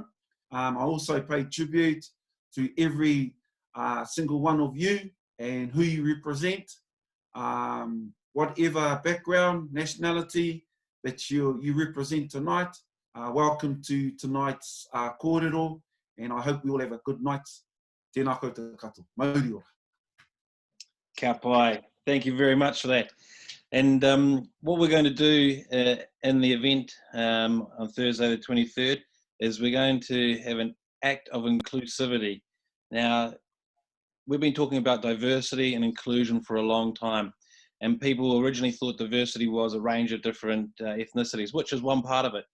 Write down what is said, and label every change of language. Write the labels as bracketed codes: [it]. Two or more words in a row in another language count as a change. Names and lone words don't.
[en] I also pay tribute to every single one of you and who you represent, whatever background, nationality that you represent tonight. Welcome to tonight's kōrero, and I hope we all have a good night. [mi] Tēnā koutou katoa. Mauri ora. Ka pai. [en] Thank you very much for that. And what we're going to do in the event on Thursday the 23rd is we're going to have an act of inclusivity. Now, we've been talking about diversity and inclusion for a long time, and people originally thought diversity was a range of different ethnicities, which is one part of it.